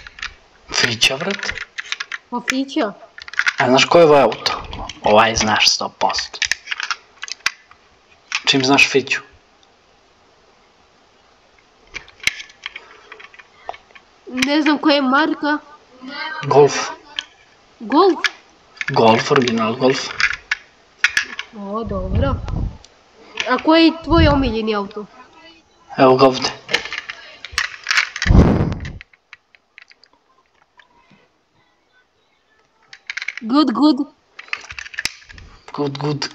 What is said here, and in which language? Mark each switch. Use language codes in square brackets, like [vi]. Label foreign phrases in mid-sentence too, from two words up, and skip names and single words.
[sr] Fića, vrat? Pa Fića? A znaš ko je ovaj auto? Ovaj znaš 100%. Čim znaš Fiću? Ne znam koja je marka. Golf. Golf? Golf, original golf. O, dobro. A koji je tvoj omiljeni auto? Evo ga ovde. [en] Good, good. Good.